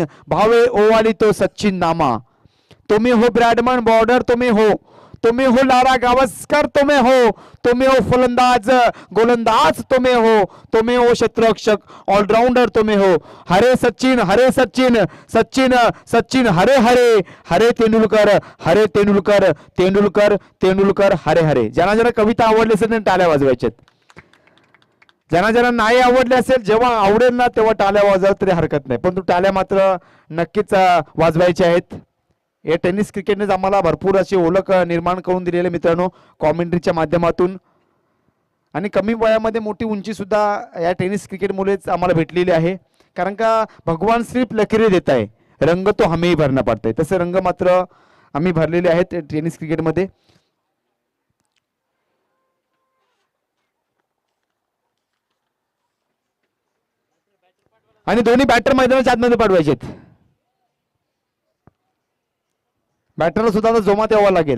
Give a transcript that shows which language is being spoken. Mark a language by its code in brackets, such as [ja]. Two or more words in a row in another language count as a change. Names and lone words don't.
[mr] भावे ओवाली तो सचिन नामा. तुम्ही हो ब्रॅडमन बॉर्डर, तुम्ही हो लारा गावस्कर, तुम्ही हो फलंदाज गोलंदाज, तुम्ही हो क्षेत्ररक्षक ऑलराउंडर, तुम्ही हो. हरे सचिन सचिन सचिन हरे हरे. हरे तेंडुलकर तेंडुलकर हरे हरे. ज्यांना ज्यांना कविता आवडली असेल त्यांनी टाळ्या वाजवायच्यात. ज्यांना ज्यांना नाही आवडले असेल, जेव्हा आवडेल ना तेव्हा टाळ्या वाजवा तरी हरकत नाही, पण टाळ्या मात्र नक्कीच वाजवायच्या आहेत. या टेनिस क्रिकेटनेच आम्हाला भरपूर अशी ओळख निर्माण करून दिलेली मित्रांनो, कॉमेंट्रीच्या माध्यमातून. आणि कमी वयामध्ये मोठी उंची सुद्धा या टेनिस क्रिकेटमुळेच आम्हाला भेटलेली आहे. [hi] कारण का भगवान सिर्फ लकीरें देता है, रंग तो हमें ही भरना पड़ता है. [mr] तसे रंग मात्र आम्ही भरलेले आहेत टेनिस क्रिकेटमध्ये. आणि दोन्ही बॅटर मैदानाच्या आतमध्ये पाठवायचे. बॅटरला सुद्धा आता जोमात यावं लागेल.